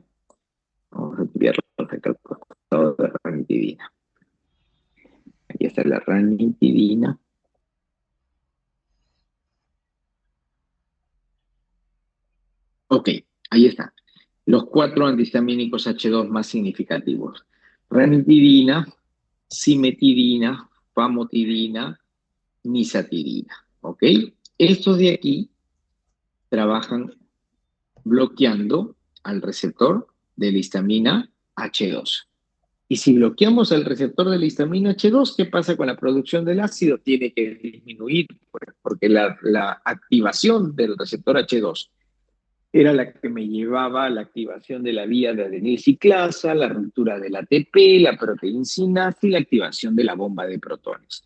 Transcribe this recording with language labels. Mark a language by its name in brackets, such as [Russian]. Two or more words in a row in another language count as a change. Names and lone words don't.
[Spanish] Vamos a tipearlos acá al costado de la ranitidina. Aquí está la ranitidina. Ok, ahí está. Los 4 antihistamínicos H2 más significativos. Ranitidina, cimetidina, famotidina, nisatidina. ¿Ok? Estos de aquí trabajan bloqueando al receptor de la histamina H2. Y si bloqueamos el receptor de la histamina H2, ¿qué pasa con la producción del ácido? Tiene que disminuir, pues, porque la activación del receptor H2 era la que me llevaba a la activación de la vía de adenilciclasa, la ruptura del ATP, la proteíncinasa y la activación de la bomba de protones.